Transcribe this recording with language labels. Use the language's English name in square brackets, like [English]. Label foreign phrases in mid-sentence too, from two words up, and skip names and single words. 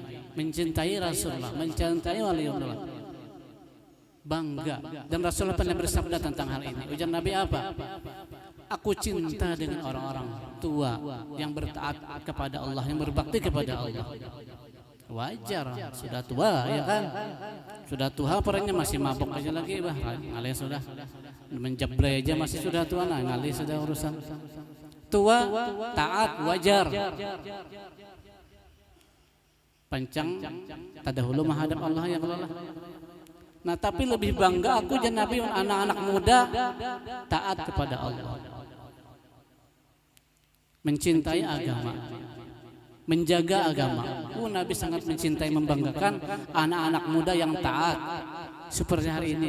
[Indonesian] Mencintai Rasulullah, mencintai waliullah. Bangga. Dan Rasulullah pernah bersabda tentang hal ini. Ujar Nabi apa? Aku cinta dengan orang-orang tua yang bertaat kepada Allah, yang berbakti kepada Allah. Wajar, sudah tua ya kan? Sudah tua orangnya masih mabok aja lagi bah. Ngalih sudah menjeblay aja masih sudah tua, nah ngalih sudah urusan. Tua, taat, wajar. Pancang tadahulu menghadap Allah ya Allah. Nah tapi lebih bangga aku dan Nabi anak-anak muda taat kepada Allah, mencintai agama, menjaga agama. Nabi sangat mencintai, membanggakan anak-anak muda yang taat seperti hari ini.